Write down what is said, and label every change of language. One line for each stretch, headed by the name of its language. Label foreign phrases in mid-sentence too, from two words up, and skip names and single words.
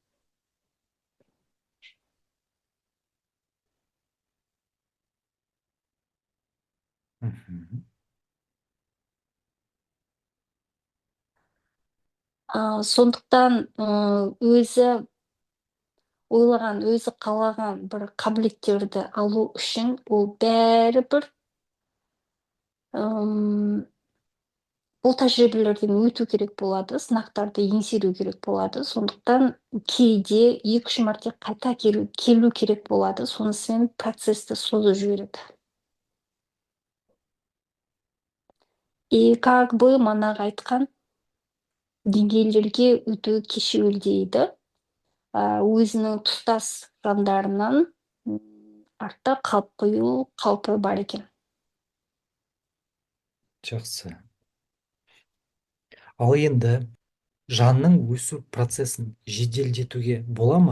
Kazakh: Сондықтан өзі ойлаған, өзі қалаған бір қабілеттерді алу үшін ол бәрібір бұл тәжірибелерден өту керек болады, сынақтарды еңсеру керек болады. Сондықтан кейде 2-3 мәрте қайта келу керек болады. Сонысымен процесті созып жібереді.
Russian: И как бы
Kazakh: манағы айтқан деңгейлерге өту кешеуіл дейді. Өзінің тұстас жандарынан артта қалып қою қаупі бар екен. Жақсы. Ал енді жанның өсу процесін жеделдетуге бола ма?